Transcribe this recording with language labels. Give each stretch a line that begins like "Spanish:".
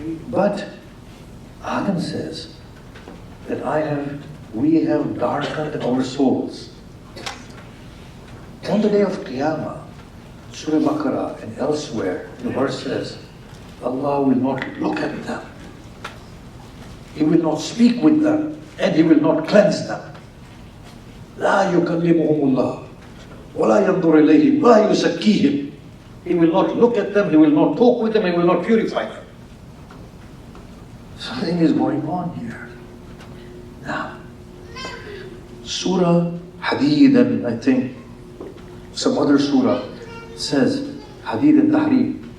English: But Adam says that we have darkened our souls. On the day of Qiyamah, Surah Baqarah and elsewhere, the verse says, Allah will not look at them. He will not speak with them, and He will not cleanse them.
Arabic: لا يكلمهم الله ولا ينظر إليهم ولا يزكيهم.
English: He will not look at them, He will not talk with them, He will not purify them. Something is going on here. Now, Surah Hadid, and I think some other surah says, Hadid and Tahrim.